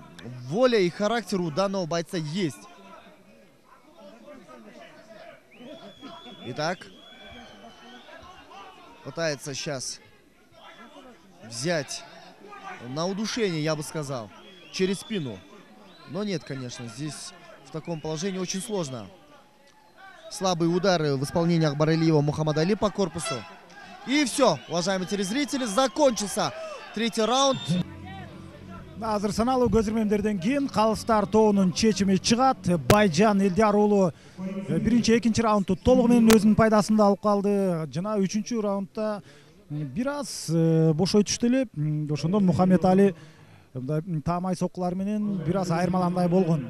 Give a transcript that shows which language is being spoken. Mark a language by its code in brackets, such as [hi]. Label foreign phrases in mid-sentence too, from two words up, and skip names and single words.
[ru] Воля и характер у данного бойца есть. Итак, пытается сейчас взять на удушение, я бы сказал, через спину. Но нет, конечно, здесь в таком положении очень сложно. Слабые удары в исполнении Акбаралиева Мухаммада Али по корпусу. И все, уважаемые телезрители, закончился третий раунд. [ky] Азыр саналуу көзөрмөмдөрдөн кийин калыстар тобунун чечими чыгат. Байжан Ильдар уулу биринчи, экинчи раундду толугу менен өзүнүн пайдасында алып калды. Жана үчүнчү раундда бир аз бошой түштү эле. Ошондон Мухаммед Али таамай соккулар менен бир аз айырмаландай болгон.